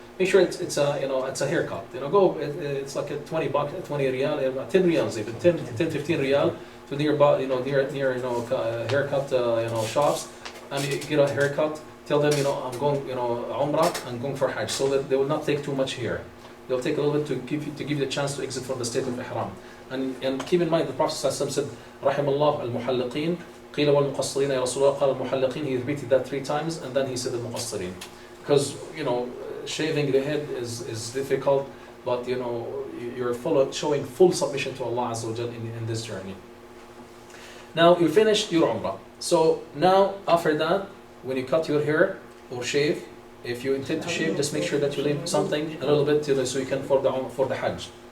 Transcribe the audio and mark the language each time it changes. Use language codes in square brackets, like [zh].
[en] Make sure it's a haircut. It's like a 20 riyal, 10 riyals even, 10-15 riyal to nearby, near haircut shops, and you get a haircut. Tell them I'm going umrah and going for Hajj, so that they will not take too much hair. They'll take a little bit to give you the chance to exit from the state of ihram. And keep in mind, the Prophet ﷺ said, [ar] رحم الله المحلقين قيل والمقصرين يا رسول الله قال المحلقين. [en] He repeated that 3 times, and then he said المقصرين. Because shaving the head is difficult, but you're showing full submission to Allah Azza wa Jal in this journey. Now you finished your umrah. So now after that, when you cut your hair or shave, if you intend to shave, just make sure that you leave something a little bit so you can for the Hajj.